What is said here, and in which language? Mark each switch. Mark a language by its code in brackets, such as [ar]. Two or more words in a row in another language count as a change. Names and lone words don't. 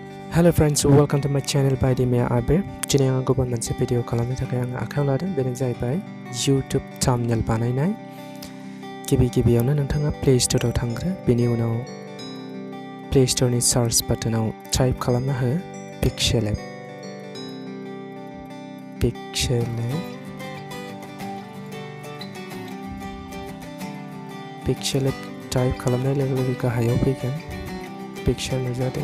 [en] Hello friends, welcome to my channel by Dimia Abe. [brx] Today आं गुबुन मोनसे भिडिअ खालामनो थाखाय आं आखायाव लादों। बेनो जाहैबाय YouTube thumbnail बानायनाय। गिबियावनो नोंथाङा Play Store आव थांग्रो। बेनि उनाव Play Store नि सार्च बाटोनाव टाइप खालामना हो Pixellab टाइप खालामनाय लोगो गाहायाव फैगोन पिक्सार नुजादों।